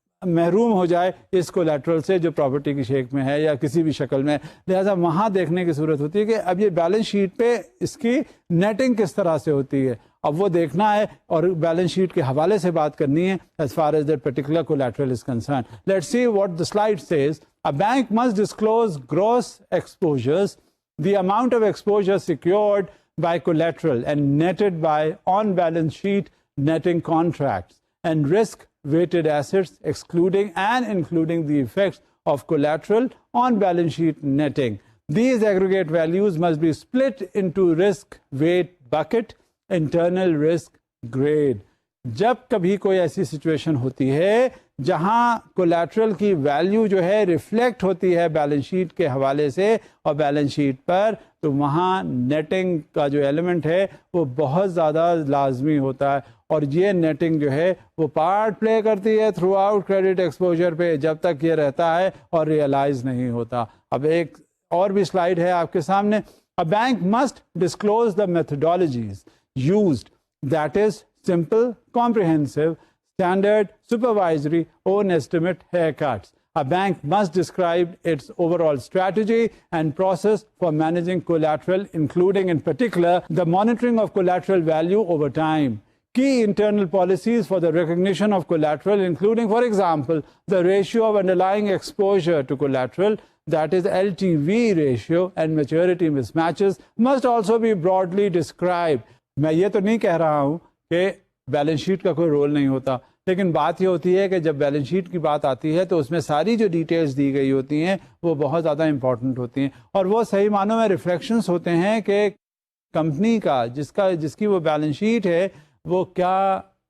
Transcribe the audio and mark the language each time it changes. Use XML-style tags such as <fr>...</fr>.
<ur>محروم ہو جائے اس کولیٹرل سے جو پراپرٹی کی شیک میں ہے یا کسی بھی شکل میں. لہٰذا وہاں دیکھنے کی صورت ہوتی ہے کہ اب یہ بیلنس شیٹ پہ اس کی نیٹنگ کس طرح سے ہوتی ہے, اب وہ دیکھنا ہے اور بیلنس شیٹ کے حوالے سے بات کرنی ہے</ur> <en>as far as that particular collateral is concerned. Let's see what the slide says. A bank must disclose gross exposures, the amount of exposure secured by collateral and netted by on-balance sheet netting contracts, and risk-weighted assets excluding and including the effects of collateral on balance sheet netting. These aggregate values must be split into risk weight bucket, internal risk grade.</en> <ur>جب کبھی کوئی ایسی situation ہوتی ہے جہاں collateral کی value جو ہے ریفلیکٹ ہوتی ہے بیلنس شیٹ کے حوالے سے اور بیلنس شیٹ پر, تو وہاں نیٹنگ کا جو ایلیمنٹ ہے وہ بہت زیادہ لازمی ہوتا ہے, اور یہ نیٹنگ جو ہے وہ پارٹ پلے کرتی ہے تھرو آؤٹ کریڈٹ ایکسپوجر پہ جب تک یہ رہتا ہے اور ریئلائز نہیں ہوتا. اب ایک اور بھی سلائیڈ ہے آپ کے سامنے.</ur> <en>A bank must disclose the methodologies used, that is simple, comprehensive, standard, supervisory, own estimate haircuts. A bank must describe its overall strategy and process for managing collateral, including in particular the monitoring of collateral value over time. Key internal policies for the recognition of collateral, including, for example, the ratio of underlying exposure to collateral, that is LTV ratio, and maturity mismatches must also be broadly described.</en> <ur>میں یہ تو نہیں کہہ رہا ہوں کہ balance sheet کا کوئی رول نہیں ہوتا, لیکن بات یہ ہوتی ہے کہ جب بیلنس شیٹ کی بات آتی ہے تو اس میں ساری جو ڈیٹیلز دی گئی ہوتی ہیں وہ بہت زیادہ امپورٹنٹ ہوتی ہیں, اور وہ صحیح معنوں میں ریفلیکشنز ہوتے ہیں کہ کمپنی کا جس کی وہ بیلنس شیٹ ہے وہ کیا</ur>